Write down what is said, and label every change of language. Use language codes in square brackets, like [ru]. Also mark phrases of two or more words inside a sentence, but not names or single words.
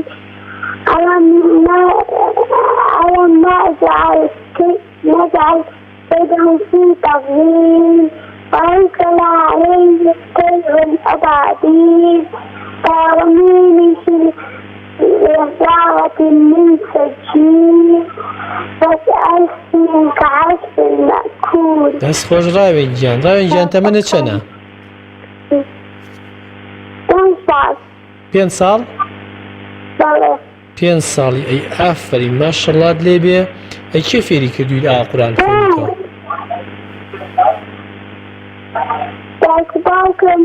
[ar] ألم نجعل كيدهم في تضليل وأرسل عليهم طيرا أبابيل ترميهم بحجارة من سجيل فجعلهم كعصف مأكول. [ckb] دەست خۆش ڕاوێن گیان تەمەنت چەنە؟ 5 ساڵ؟ بەڵێ. 5 ساڵی ئەی ئافرین ماشەڵڵات لێ بێ. ئەی کێ فێری کردوویت ئا قورئان خوێندنەوە؟ دایک و باوکم.